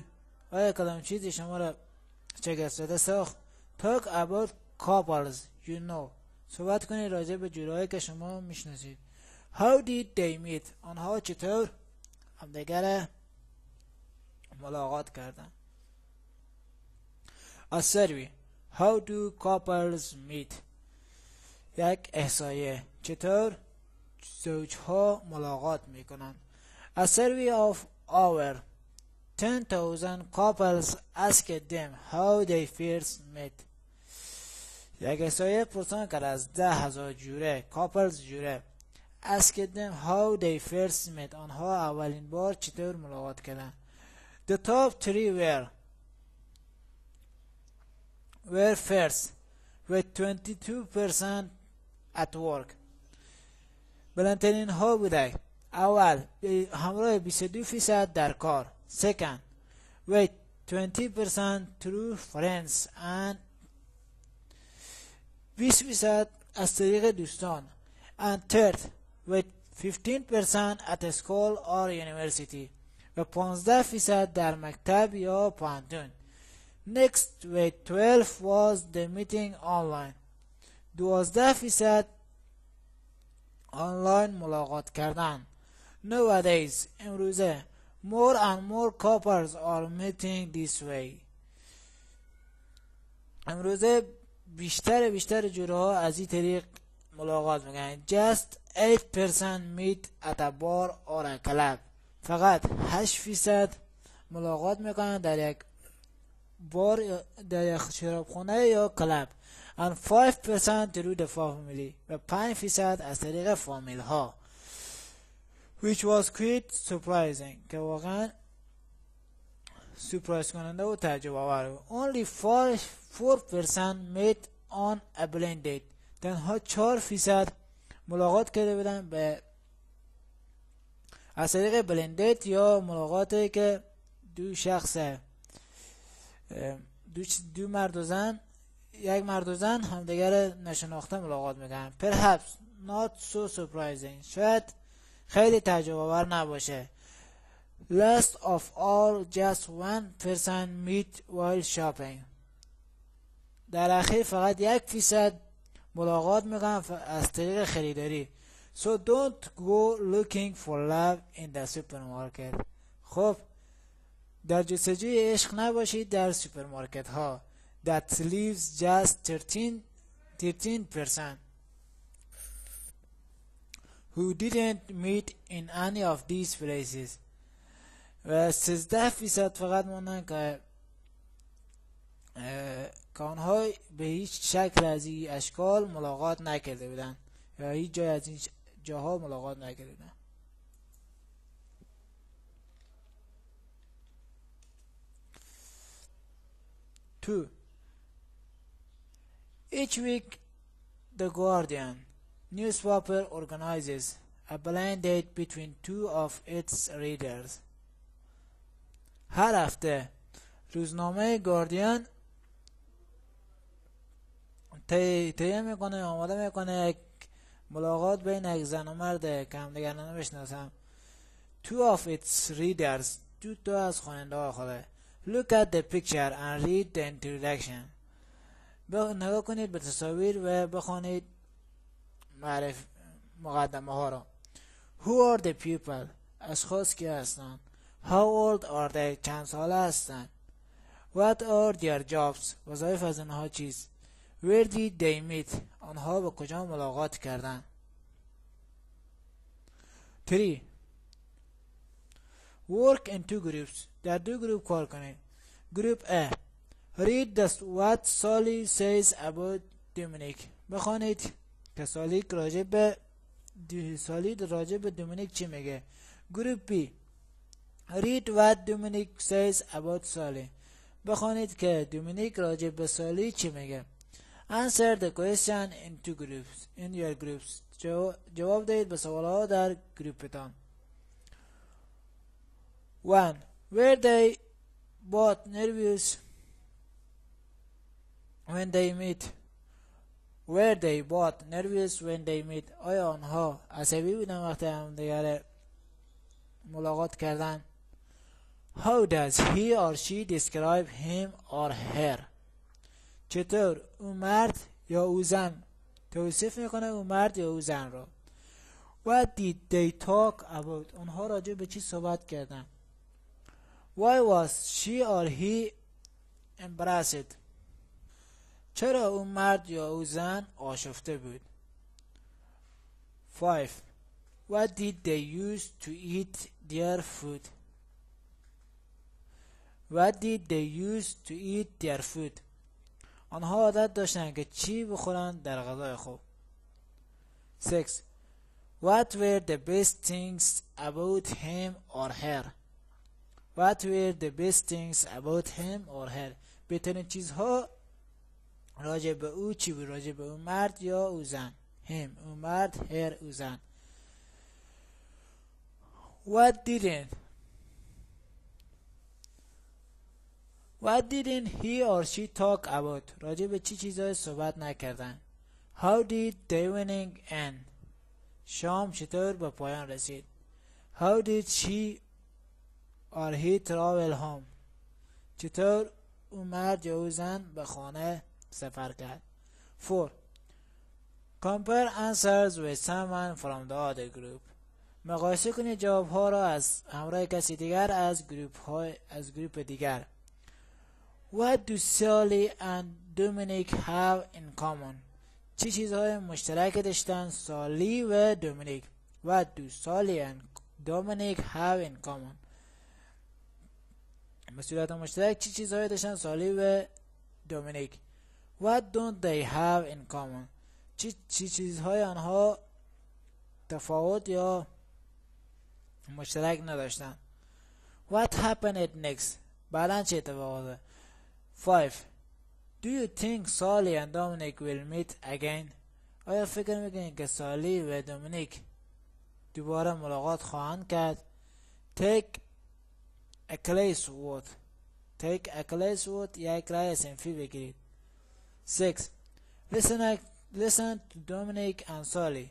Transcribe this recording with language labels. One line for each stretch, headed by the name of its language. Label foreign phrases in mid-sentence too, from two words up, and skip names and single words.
Persian: آیا کدام چیزی شما را شگفت زده ساخت؟
English: talk about couples you know.
Persian: صحبت کنید راجع به جورایی که شما میشناسید.
English: how did they meet؟
Persian: آنها چطور همدیگر ملاقات کردند.
English: a survey. how do couples meet؟
Persian: یک احصایه. چطور زوجها ملاقات میکنند.
English: a survey of over 10,000 couples asked them how they first met.
Persian: یک احصایه پرسان کرد از 10,000 جوره couples جوره
English: asked them how they first met.
Persian: آنها اولین بار چطور ملاقات کردند.
English: the top three were first with 22% at work.
Persian: بلندترین ها بوده. اول همراه 22% در کار.
English: second with 20% through friends and 20%
Persian: از طریق دوستان.
English: and third with 15% at school or university.
Persian: و 15% در مکتب یا پانتون.
English: next with 12 was the meeting online.
Persian: 12% آنلاین ملاقات کردن.
English: nowadays امروزه more and more couples are meeting this way.
Persian: امروزه بیشتر جوره ها از این طریق ملاقات میکنن.
English: just 8% meet at a bar or a club.
Persian: فقط 8% ملاقات میکنن در یک بار، در یک شرابخانه یا کلب.
English: and 5% through the family.
Persian: و 5% از طریق فامیل ها.
English: which was quite surprising.
Persian: که واقعا سورپرایز کننده و تعجب آور بود.
English: only 4% met on a blind date.
Persian: تنها 4% ملاقات کرده بودن به از طریق
English: blind date
Persian: یا ملاقاتی که دو شخص دو مرد و زن، یک مرد و زن همدیگر نشناخته ملاقات میکنن.
English: perhaps not so surprising.
Persian: شاید خیلی تعجب آور نباشه.
English: last of all just 1% meet while shopping.
Persian: در اخیر فقط 1% ملاقات میکنن از طریق خریداری.
English: so don't go looking for love in the supermarket.
Persian: خب در جستجوی عشق نباشید در سوپرمارکت ها.
English: that leaves just 13% who didn't meet in any of these places.
Persian: و 13% فقط موندن که آنها به هیچ شکل از این اشکال ملاقات نکرده بودن یا هیچ جای از این جاها ملاقات نکرده بودن.
English: Two. Each week the Guardian newspaper organizes a blind date between two of its readers.
Persian: هر هفته روزنامه گاردین تهیه میکنه، آماده میکنه یک ملاقات بین یک زن و مرد که همدیگر نمیشناسن.
English: two of its readers.
Persian: دو از خواننده ها خوده.
English: look at the picture and read the introduction.
Persian: نگاه کنید به تصاویر و بخوانید مقدمه ها را.
English: who are the people.
Persian: اشخاص کی هستند.
English: how old are they.
Persian: چند ساله هستند.
English: what are their jobs.
Persian: وظایف از آنها چیست.
English: where did they meet.
Persian: آنها به کجا ملاقات کردند.
English: 3. work in two groups.
Persian: در دو گروپ کار کنید. گروپ A.
English: read what Sally says about Dominic.
Persian: بخوانید که سالی راجع به دومینیک چی میگه. گروپ B.
English: read what Dominic says about Sally.
Persian: بخوانید که دومینیک راجع به سالی چی میگه.
English: Answer the question in two groups. In your groups.
Persian: جواب دهید به سوالها در گروپتان.
English: 1. Were they both nervous when they meet? Were they both nervous when they meet?
Persian: آیا آنها عصبی بودن وقتی همدیگر ملاقات کردن؟
English: How does he or she describe him or her?
Persian: چطور اون مرد یا او زن توصیف میکنه اون مرد یا او زن رو.
English: What did they talk about?
Persian: آنها راجع به چی صحبت کردن؟
English: Why was she or he embarrassed?
Persian: چرا اون مرد یا او زن آشفته بود؟
English: 5. What did they use to eat their food? What did they use to eat their food?
Persian: آنها عادت داشتند که چی بخورن در غذای خوب.
English: 6. What were the best things about him or her? What were the best things about him or her?
Persian: بهترین چیزها راجع به او چی بود؟ راجع به اون مرد یا او زن. him اون مرد، her او زن.
English: What didn't he or she talk about?
Persian: راجع به چی چیزهای صحبت نکردن.
English: How did the evening end?
Persian: شام چطور به پایان رسید.
English: How did she or he travel home?
Persian: چطور اون مرد یا او زن به خانه سفر کرد.
English: 4. Compare answers with someone from the other group.
Persian: مقایسه کنید جوابها را از همراه کسی دیگر از گروپ دیگر.
English: What do Sally and Dominic have in common?
Persian: چه چیزهای مشترک داشتن سالی و دومینیک؟
English: What do Sally and Dominic have in common?
Persian: مسئولیت مشترک چه چیزهای داشتن سالی و دومینیک؟
English: What don't they have in common?
Persian: چه چیزهای آنها تفاوت یا مشترک نداشتن؟
English: What happened next?
Persian: بعداً چه اتفاق 5.
English: Do you think Sally and Dominic will meet again?
Persian: آیا فکر میکنید که سالی و دومینیک دوباره ملاقات خواهند کرد؟
English: Take a class vote. Take a class vote
Persian: یک رای صنفی بگیرید.
English: 6. Listen to Dominic and Sally.